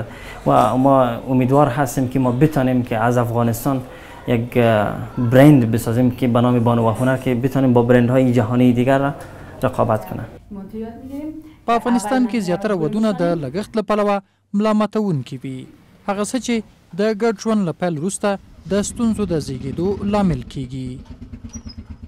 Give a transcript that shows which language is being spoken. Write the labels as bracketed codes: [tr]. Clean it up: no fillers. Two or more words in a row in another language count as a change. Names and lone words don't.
[fa] و ما امیدوار هستیم که ما بتانیم که از افغانستان یک برند بسازیم که به نام بانو و هنر که بتانیم با برندهای جهانی دیگر را رقابت کنه. [ps] په افغانستان کې زیاتره ودونه د لګښت له پلوه ملامتونکي وي، هغه څه چې د ګډ ژوند له پیل وروسته د ستونزو د زیږېدو لامل کیږي.